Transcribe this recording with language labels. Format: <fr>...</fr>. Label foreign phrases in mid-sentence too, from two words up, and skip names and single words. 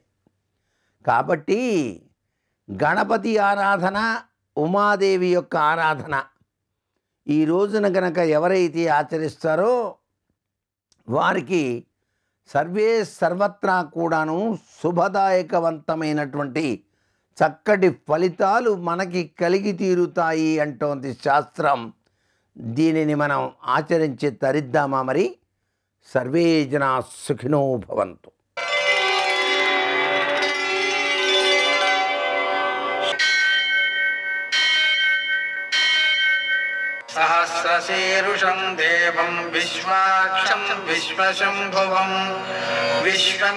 <te>కాబట్టి గణపతి ఆరాధన, ఉమాదేవి యొక్క ఆరాధన ఈ రోజున గనక ఎవరైతే ఆచరిస్తారో వారికి సర్వే సర్వత్రా కూడాను శుభదాయకవంతమైనటువంటి చక్కటి ఫలితాలు మనకి కలిగి తీరుతాయి అంటోంది శాస్త్రం. దీనిని మనం ఆచరించి తరిద్దామా మరి?</te> <sa>సర్వే జనా సుఖినో భవంతు. సహ सहस्रशीरुषं देवं विश्वाक्षं विश्वशम्भुवं विश्वं</sa>